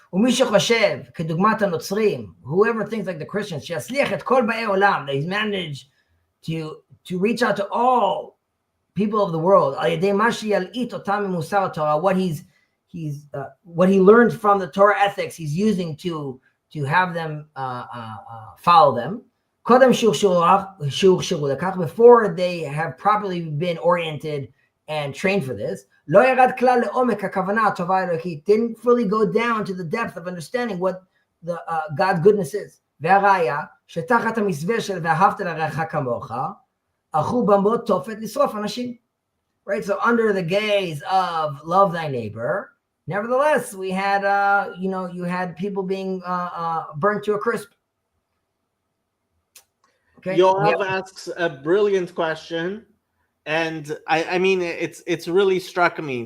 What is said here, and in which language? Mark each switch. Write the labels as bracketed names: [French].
[Hebrew] ומי שחושב, כדוגמת הנוצרים, [English] whoever thinks like the Christians, [Hebrew] שיצליח את כל באי עולם, [English] that he's managed to reach out to all people of the world, [Hebrew] על ידי מה שילעיט אותם ממוסר התורה, [English] what he learned from the Torah ethics, he's using to have them follow them. [Hebrew] קודם שהוכשרו לכך, [English] before they have properly been oriented and trained for this, [Hebrew] לא ירד כלל לעומק הכוונה הטובה האלוקית, [English] didn't fully go down to the depth of understanding what the God's goodness is. [Hebrew] והראיה, שתחת המסווה של ואהבת לרעך כמוך, הלכו במות תופת לשרוף אנשים. [English] Right, so under the gaze of love thy neighbor, nevertheless, we had, you had people being burnt to a crisp. Okay. Yoav asks a brilliant question. And I mean, it's really struck me.